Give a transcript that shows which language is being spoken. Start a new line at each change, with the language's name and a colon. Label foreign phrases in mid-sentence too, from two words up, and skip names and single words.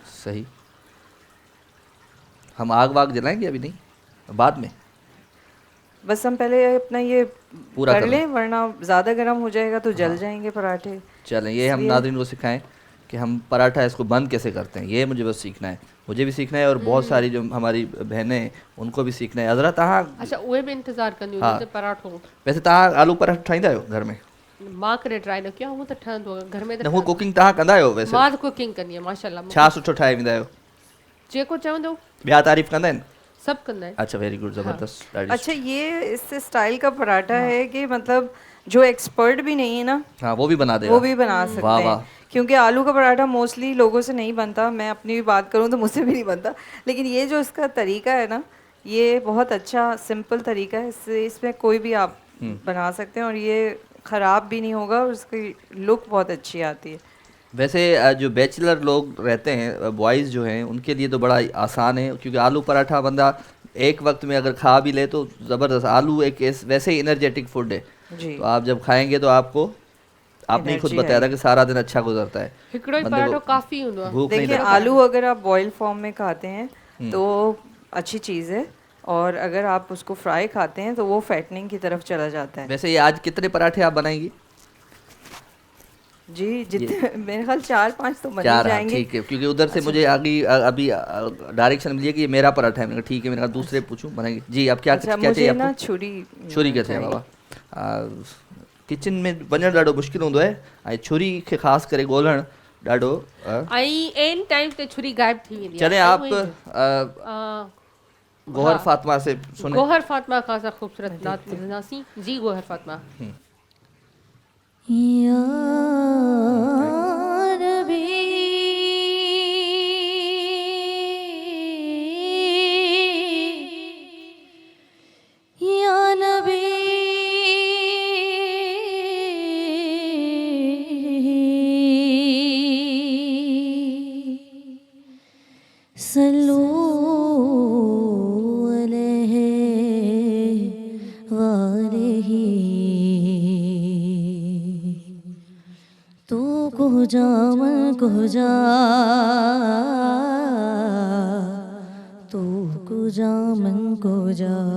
Urdu: صحیح، ہم آگ واگ جلائیں گے ابھی نہیں، بعد میں? بس ہم پہلے اپنا یہ पूरा कर कर لیں، ورنہ زیادہ گرم ہو جائے گا تو جل جائیں گے پراٹھے. چلیں، یہ ہم ناظرین کو سکھائیں کہ ہم پراٹھا اس کو بند کیسے کرتے ہیں، یہ مجھے بس سیکھنا ہے، مجھے بھی سیکھنا ہے اور بہت ساری جو ہماری بہنیں ہیں ان کو بھی سیکھنا ہے.
Sindhi: हज़रत तव्हां अच्छा उहे बि इंतज़ारु कंदियूं हाँ। हुन ते पराठो। वैसे तव्हां आलू पराठा ठाहींदा आहियो घर में? मां कॾहिं ट्राई न कयो, हूअं त ठहंदो आहे घर में त न हू कुकिंग तव्हां कंदा आहियो वैसे? मां त कुकिंग कंदी आहियां माशाल्लाह। छा सुठो ठाहे वेंदा आहियो? जेको चवंदो ॿिया तारीफ़ कंदा आहिनि? सभु कंदा आहिनि। अच्छा
English: very good,
Sindhi: ज़बरदस्त, ॾाढी
Urdu: اچھا یہ اس سے اسٹائل کا پراٹھا ہے کہ مطلب جو ایکسپرٹ بھی نہیں ہے نا, ہاں وہ بھی بنا دے گا, وہ بھی بنا سکتے वाह हैं, वाह। کیونکہ آلو کا پراٹھا موسٹلی لوگوں سے نہیں بنتا۔ میں اپنی بھی بات کروں تو مجھ سے بھی نہیں بنتا، لیکن یہ جو اس کا طریقہ ہے نا، یہ بہت اچھا سمپل طریقہ ہے، اس سے اس میں کوئی بھی آپ بنا سکتے ہیں اور یہ خراب بھی نہیں ہوگا اور اس کی لک بہت اچھی آتی ہے. ویسے جو بیچلر لوگ رہتے ہیں بوائز جو ہیں ان کے لیے تو بڑا آسان ہے، کیونکہ آلو پراٹھا بندہ ایک وقت میں اگر کھا بھی لے تو زبردست. آلو ایک ویسے ہی
English: energetic food
Urdu: ہے, जी تو آپ جب کھائیں گے تو آپ کو، آپ نے ہی خود Energy بتایا تھا کہ سارا دن اچھا گزرتا ہے,
Sindhi: हिकिड़ो ई
Urdu: بندے کو
Sindhi: पराठो काफ़ी हूंदो आहे।
Urdu: بھوک نہیں देखिए लगती। آلو اگر آپ
English: boiled form
Urdu: میں کھاتے ہیں تو اچھی چیز ہے، اور اگر آپ اس کو فرائی کھاتے ہیں تو وہ فیٹننگ کی طرف چلا جاتا ہے. ویسے یہ آج کتنے پراٹھے آپ بنائیں گی? جی جتنے میرے خیال 4-5 تو بن ہی 4، ہاں جائیں گے. ٹھیک ہے، کیونکہ ادھر سے مجھے آگے ابھی ڈائریکشن ملی ہے کہ یہ میرا پراٹھا ہے. میں نے کہا ٹھیک ہے، میں نے کہا دوسرے پوچھوں بنائیں گے. جی آپ کیا अच्छा کیا چاہیے مجھے نا आपको? छुरी کیسے ہے بابا?
Sindhi: किचन में वञणु ॾाढो मुश्किल हूंदो आहे ऐं छुरी खे ख़ासि करे ॻोल्हणु ॾाढो ऐं
English: on time
Sindhi: ते छुरी गायब थी वेंदी चले। आहे।
Urdu: آپ گوہر فاطمہ سے سنے?
Sindhi: गोहर फातिमा खां असां ख़ूबसूरत नात ॿुधंदासीं।
Urdu: جی گوہر فاطمہ.
Arabic: يا ربي يا نبي صلوا عليه وآله
Persian: تو کجا من کجا، تو کجا من کجا.